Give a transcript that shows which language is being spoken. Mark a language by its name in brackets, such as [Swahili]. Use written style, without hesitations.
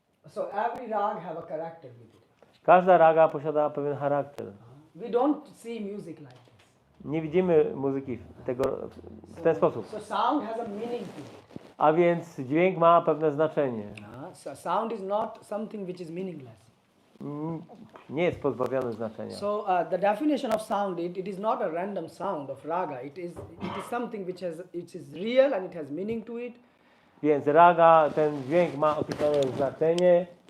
[English] So every rag have a character with it. [Polish] Każda raga posiada pewien charakter. [English] We don't see music like this. [Polish] Nie widzimy muzyki w ten sposób. [English] So sound has a meaning to it. [Polish] A więc dźwięk ma pewne znaczenie. [English] So sound is not something which is meaningless. [Polish] Nie jest pozbawiony znaczenia. [English] So the definition of sound, it is not a random sound of raga. It is something it is real and it has meaning to it. [Polish] Więc raga, ten dźwięk ma określone znaczenie.